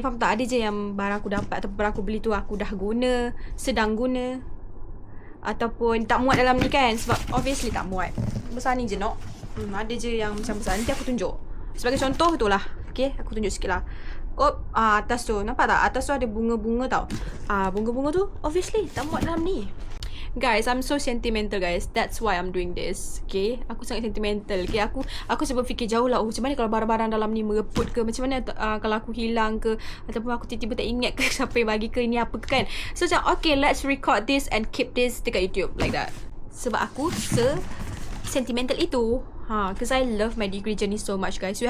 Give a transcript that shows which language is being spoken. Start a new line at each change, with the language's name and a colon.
Malay: Faham tak? Ada je yang barang aku dapat ataupun barang aku beli tu aku dah guna, sedang guna, ataupun tak muat dalam ni kan. Sebab obviously tak muat. Besar ni je nak. Ada je yang macam besar. Nanti aku tunjuk. Sebagai contoh tu lah. Okay, aku tunjuk sikit lah. Oh, atas tu. Nampak tak? Atas tu ada bunga-bunga tau. Bunga-bunga tu obviously tak muat dalam ni.
English: Guys, I'm so sentimental guys. That's why I'm doing this.
Malay: Okay, aku sangat sentimental. Okay, aku sebab fikir jauh lah. Macam mana kalau barang-barang dalam ni mereput ke? Macam mana kalau aku hilang ke? Ataupun aku tiba-tiba tak ingat ke siapa yang bagi ke, ini apa ke kan?
English: So macam okay, let's record this and keep this dekat YouTube like that.
Malay: Sebab aku sentimental itu.
English: Because I love my degree journey so much guys.